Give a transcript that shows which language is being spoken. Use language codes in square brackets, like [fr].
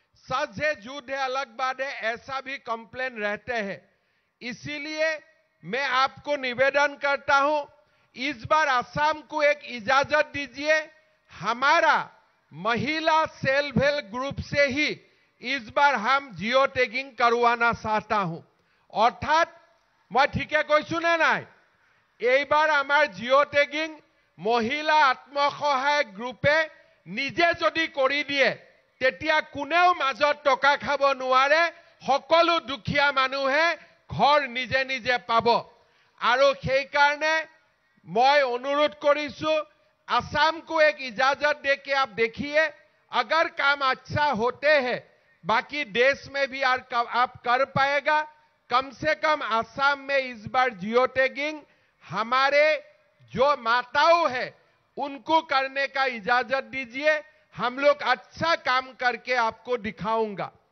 [hi] सच है झूठ है अलग बात है, ऐसा भी कंप्लेन रहते हैं। इसीलिए मैं आपको निवेदन करता हूं, इस बार असम को एक इजाजत दीजिए। हमारा महिला सेल्फ हेल्प ग्रुप से ही इस बार हम जियो टैगिंग करवाना चाहता हूं। अर्थात मैं ठीक है कोई सुने ना, [as] এইবাৰ আমাৰ জিও টেগিং মহিলা আত্মসহায়ক গ্ৰুপে নিজে যদি কৰি দিয়ে তেতিয়া কোনেও মাজত টকা খাব নোৱাৰে, সকলো দুখীয়া মানুহে ঘৰ নিজে নিজে পাব। আৰু সেই কাৰণে [hi] मैं अनुरोध करिसु असम को एक इजाजत दे के आप देखिए, अगर काम अच्छा होते हैं बाकी देश में भी आप कर पाएगा। कम से कम असम में इस बार जियो टैगिंग हमारे जो माताओं है उनको करने का इजाजत दीजिए, हम लोग अच्छा काम करके आपको दिखाऊंगा।